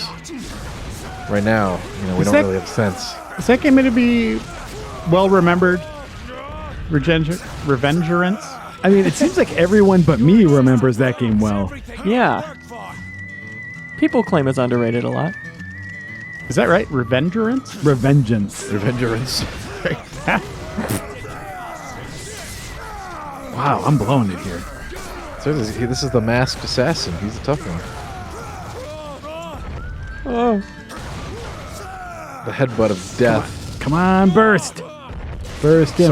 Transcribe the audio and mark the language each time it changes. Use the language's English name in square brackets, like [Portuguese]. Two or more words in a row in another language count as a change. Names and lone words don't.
[English] Right now, we Is don't that- really have sense. Is that game going to be well remembered? Revengerance? I mean, it seems like everyone but me remembers that game well. Yeah. People claim it's underrated a lot. Is that right? Revengerance? Revengeance. Revengerance. Wow, I'm blowing it here. So this is the masked assassin. He's a tough one. Oh. The headbutt of death. Come on, burst. Burst him.